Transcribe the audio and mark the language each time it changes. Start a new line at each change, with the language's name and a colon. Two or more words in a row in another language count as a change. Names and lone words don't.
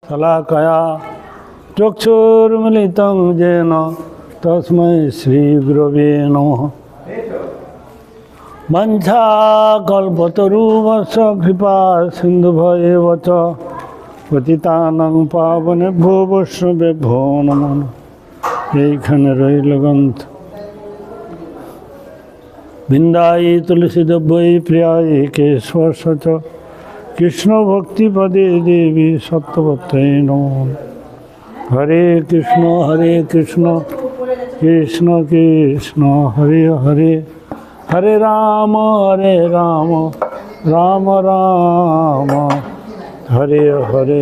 Sanskrit: शलाकया चक्षुर्मिलितं येन तस्मै श्रीगुरवे नमः। वंशाकल्पतरुभ्यश्च कृपा सिन्धुभ्येव च पतितानां पावनेभ्यो वैष्णवेभ्यो नमः।
Bangla: এইখানে রইল গ্রন্থ।
Sanskrit: বৃন্দায় তুলসীদেব্যৈ প্রিয়ায় কেশবশ কৃষ্ণ ভক্তিপদে দেবী সত্যবত্তৈ নমঃ। হরে কৃষ্ণ কৃষ্ণ কৃষ্ণ হরে হরে, হরে রাম রাম রাম হরে হরে।